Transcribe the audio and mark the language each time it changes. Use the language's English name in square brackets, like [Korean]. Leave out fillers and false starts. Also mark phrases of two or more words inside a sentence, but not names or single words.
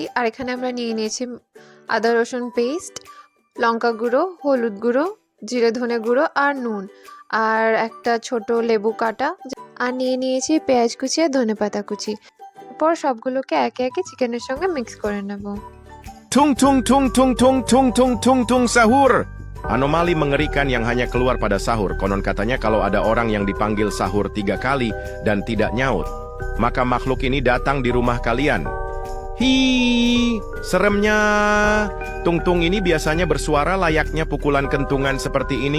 [Bangla] আর এখানে আমরা নিয়ে নিয়েছি আদা রসুন পেস্ট, লঙ্কা গুঁড়ো, হলুদ গুঁড়ো, জিরে ধনে গুঁড়ো আর নুন, আর একটা ছোট লেবু কাটা, আর নিয়ে নিয়েছি পেঁয়াজ কুচি আর ধনেপাতা কুচি। এরপর সবগুলোকে একে একে চিকেনের সঙ্গে মিক্স করে নেব। [Indonesian] Tung tung tung tung tung tung tung tung tung sahur. Anomali mengerikan yang hanya keluar pada sahur. Konon katanya kalau ada orang yang dipanggil sahur 3 kali dan tidak nyaut, maka makhluk ini datang di rumah kalian. Hi, seremnya. Tung tung ini biasanya bersuara layaknya pukulan kentungan seperti ini.